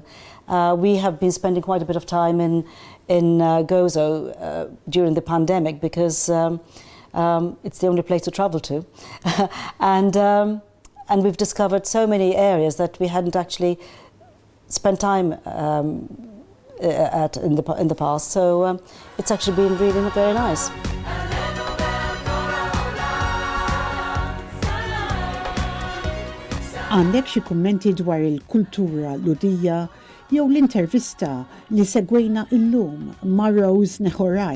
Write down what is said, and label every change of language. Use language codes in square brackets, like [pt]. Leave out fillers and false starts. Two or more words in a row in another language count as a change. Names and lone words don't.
[en] We have been spending quite a bit of time in Gozo during the pandemic because it's the only place to travel to, and we've discovered so many areas that we hadn't actually spent time at in the past. So it's actually been really very nice. [mt] Għandek xi kummenti dwar il-kultura Lhudija jew l-intervista li segwejna illum ma' Rose Neħoraj?